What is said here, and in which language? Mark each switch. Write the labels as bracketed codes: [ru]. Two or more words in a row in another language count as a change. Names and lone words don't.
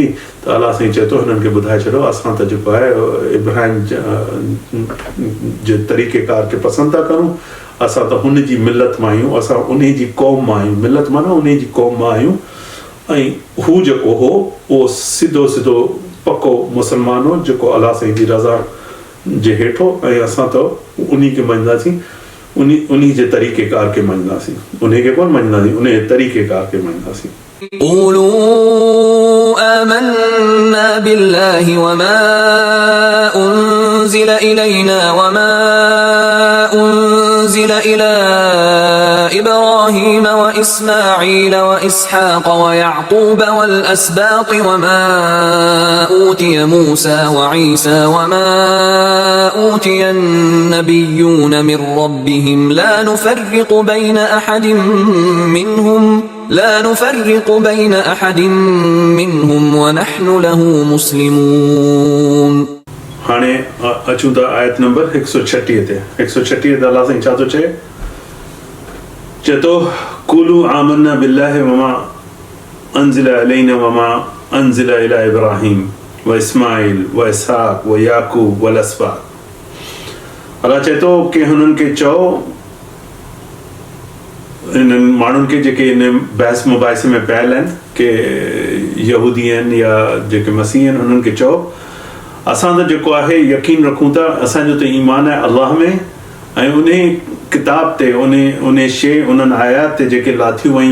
[sd] त अलाह साईं चए थो हिननि खे ॿुधाए छॾियो असां त जेको आहे इब्राहिम जे तरीक़ेकार खे पसंदि था करूं, असां त हुन जी मिलत मां आहियूं, असां उन जी क़ौम मां आहियूं, मिलत माना उन जी क़ौम मां आहियूं। ऐं हू जेको हो उहो सिधो सिधो पको मुस्लमान हो जेको अलाह साईं जी रज़ा जे हेठो, ऐं असां त उन खे मञंदासीं, उन जे तरीक़ेकार खे मञंदासीं, उन खे कोन मञंदासीं, उन जे तरीक़ेकार खे मञंदासीं। [ar] قولوا آمنا بالله وما أنزل إلينا وما أنزل إلى إبراهيم وإسماعيل وإسحاق ويعقوب والأسباط وما أوتي موسى وعيسى وما أوتي النبيون من ربهم لا نفرق بين أحد منهم ونحن له مسلمون. [sd] हाणे अचूं था आयत नंबर 136 ते। 136 ते अलाह साईं छा थो चए? चए थो [ar] قولوا آمنا بالله وما أنزل إلينا وما أنزل إلى إبراهيم وإسماعيل وإسحاق ويعقوب والأسباط. [sd] अलाह चए थो कि हुननि खे चओ, इन्हनि माण्हुनि खे जेके इन बहस मुबाहिसे में पियल आहिनि के यहूदी आहिनि या जेके मसीह आहिनि, हुननि खे चओ असां त जेको आहे यकीन रखूं था, असांजो त ईमान आहे अल्लाह में ऐं उन किताब ते उन शइ उन्हनि आयात ते जेके लाथियूं वयूं